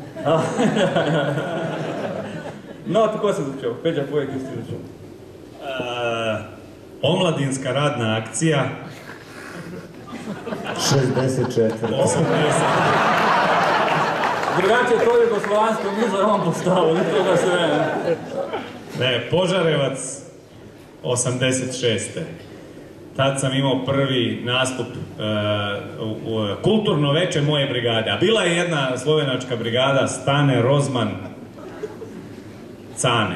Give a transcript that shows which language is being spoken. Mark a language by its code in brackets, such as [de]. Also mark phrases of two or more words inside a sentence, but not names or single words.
[sl] No, tako sem začel. Peđa, povej, kje si začel? [sr] Omladinska radna akcija. 64. [sl] Drugače, to je Jugoslovansko mizo, je on postavil, ni toga se ve. [sr] Ne, Požarevac 86. Tad sam imao prvi nastup u kulturno veče moje brigade. A bila je jedna slovenačka brigada, Stane Rozman Cane.